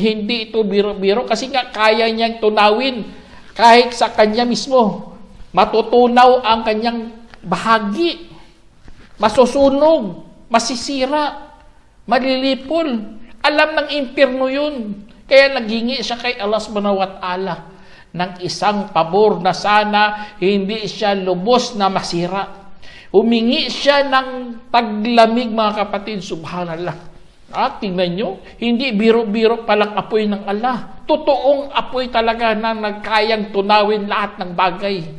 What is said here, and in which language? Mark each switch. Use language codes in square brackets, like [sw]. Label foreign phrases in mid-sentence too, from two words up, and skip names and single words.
[tl] Hindi ito biro-biro kasi nga kaya niyang tunawin kahit sa kanya mismo. Matutunaw ang kanyang bahagi. Masusunog, masisira, malilipol. Alam ng impyerno yun. Kaya naghingi siya kay Allah [ar] سبحانه وتعالى [tl] ng isang pabor na sana hindi siya lubos na masira. Humingi siya ng taglamig, mga kapatid. Subhanallah. Tingnan nyo, hindi biro-biro palang apoy ng Allah. Totoong apoy talaga na nagkayang tunawin lahat ng bagay.